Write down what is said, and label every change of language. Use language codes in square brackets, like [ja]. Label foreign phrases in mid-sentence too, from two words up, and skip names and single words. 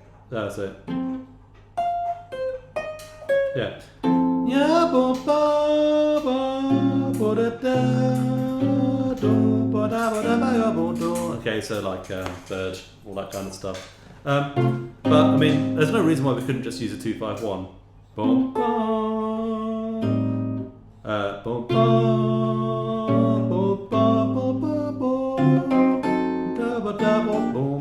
[en] That's it. Yeah. Yeah, bo ba ba bo da da do ba da ba da ba bo do. Okay, so like third, all that kind of stuff. But I mean, there's no reason why we couldn't just use a 2-5-1. Boom, boom, boom, boom, boom.